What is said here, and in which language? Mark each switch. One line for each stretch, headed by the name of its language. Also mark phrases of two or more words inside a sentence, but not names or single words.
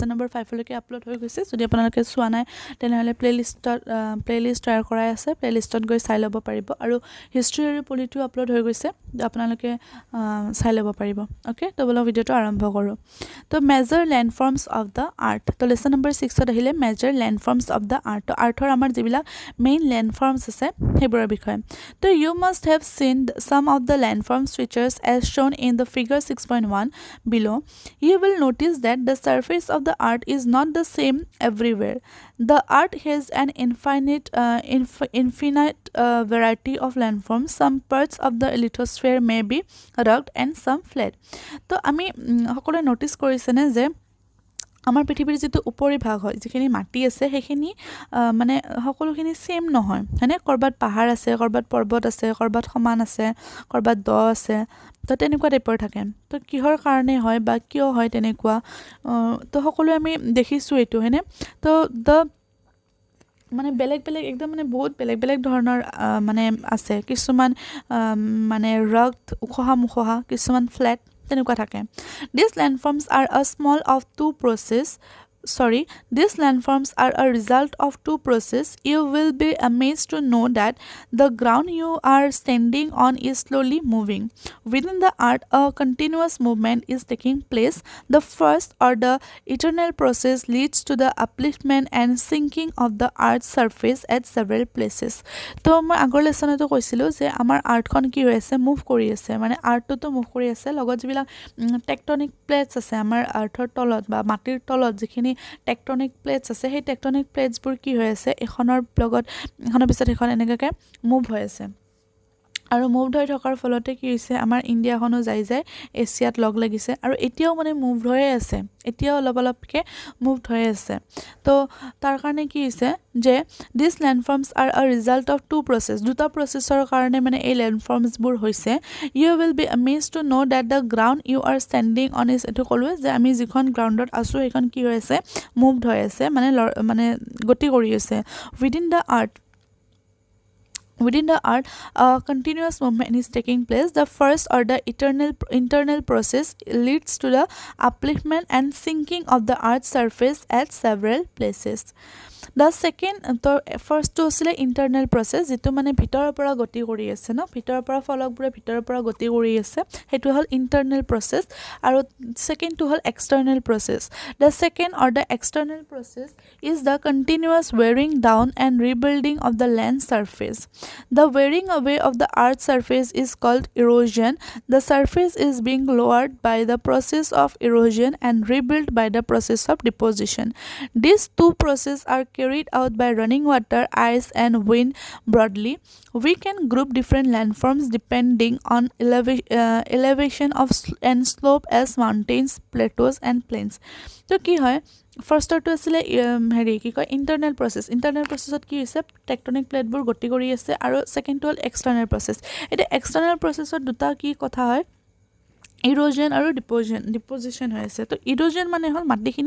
Assamese: নম্বৰ 5 লৈকে আপলোড হৈ গৈছে যদি আপোনালোকে চোৱা নাই তেনেহলে প্লেলিষ্ট তৈয়াৰ কৰাই আছে প্লেলিষ্টত গৈ চাই ল'ব পাৰিব আৰু হিষ্ট্ৰী আৰু পলিটি আপলোড হৈ গৈছে আপোনালোকে চাই ল'ব পাৰিব ওকে তো বলক ভিডিওটো আৰম্ভ কৰো তো
English: major landforms of the earth
Assamese: তো
English: lesson number
Assamese: 6 ত আহিলে
English: major landforms of the earth
Assamese: তো আৰ্থৰ আমাৰ যিবিলাক
English: main landforms
Assamese: আছে হেবোৰৰ বিষয় তো
English: you must have seen some of the landforms features as shown in the figure 6.1 below. You will notice that the surface of the earth is not the same everywhere. The earth has an infinite variety of landforms. Some parts of the lithosphere may be rugged and some flat.
Assamese: তো আমি সকলোৱে নোটিস কৰিছেনে যে আমাৰ পৃথিৱীৰ যেটো উপৰি ভাগ হয় যিখিনি মাটি আছে হেখিনি মানে সকলোখিনি সেম নহয় হয়নে কৰবাত পাহাৰ আছে কৰবাত পৰ্বত আছে কৰবাত সমান আছে কৰবাত দ আছে তো তেনেকুৱা টাইপৰ থাকে তো কিহৰ কাৰণে হয় বা কিয় হয় তেনেকুৱা তো সকলো আমি দেখিছো এটো হয়নে তো মানে বেলেগ একদম মানে বহুত বেলেগ ধৰণৰ মানে আছে কিছুমান মানে ৰগড উখহা মুখহা কিছুমান ফ্ল্যাট তেনেকুৱা থাকে
English: these landforms are a small of two process these landforms are a result of two processes. You will be amazed to know that the ground you are standing on is slowly moving. Within the earth, a continuous movement is taking place. The first or the eternal process leads to the upliftment and sinking of the earth's surface at several places.
Assamese: তো মই আগৰ লেসনতো কৈছিলো যে আমাৰ আৰ্থখন কি হৈ আছে মুভ কৰি আছে মানে আৰ্থটো মুভ কৰি আছে লগত যিবিলাক
English: tectonic plates
Assamese: আছে আমাৰ আৰ্থৰ তলত বা মাটিৰ তলত যিখিনি
English: tectonic plates
Assamese: আছে সেই
English: tectonic platesবোৰ
Assamese: কি হৈ আছে এখনৰ লগত এখনৰ পিছত এখন এনেকৈ মুভ হৈ আছে আৰু মুভ হৈ থকাৰ ফলতে কি হৈছে আমাৰ ইণ্ডিয়াখনো যাই এছিয়াত লগ লাগিছে আৰু এতিয়াও মানে মুভ হৈ আছে এতিয়াও অলপকে মুভ হৈ আছে তো তাৰ কাৰণে কি হৈছে যে
English: these landforms are a result of two process
Assamese: দুটা প্ৰসেছৰ কাৰণে মানে এই landforms বোৰ হৈছে
English: you will be amazed to know that the ground you are standing on is
Assamese: এটো কলো যে আমি যিখন গ্ৰাউণ্ডত আছো এখন কি হৈ আছে মুভড হৈ আছে মানে গতি কৰি আছে
English: Within the earth, a continuous movement is taking place. The first or the internal process leads to the upliftment and sinking of the earth's surface at several places. The second first to
Assamese: আসলে
English: internal process
Assamese: যেটো মানে ভিতৰৰ পৰা গতি কৰি আছে ন ভিতৰৰ পৰা ফলকবোৰে ভিতৰৰ পৰা গতি কৰি আছে হেতু হল
English: internal process
Assamese: আৰু
English: second to
Assamese: হল
English: external process. The second or the external process is the continuous wearing down and rebuilding of the land surface. The wearing away of the earth's surface is called erosion. The surface is being lowered by the process of erosion and rebuilt by the process of deposition. These two processes are carried out by running water, ice and wind broadly. We can group different landforms depending on elevation of and slope as mountains, plateaus and plains.
Assamese: তো কি হয়
English: firstৰ two
Assamese: আসলে হেৰি কি কয়
English: internal processত
Assamese: কি হৈছে
English: tectonic plateবোৰ
Assamese: গতি কৰি আছে আৰু সেকেন্ড হল
English: external process
Assamese: এটা
English: external processত
Assamese: দুটা কি কথা হয় ইৰোজন আৰু ডিপোজিশন হৈ আছে তো ইৰোজন মানে হল মাটিখিনি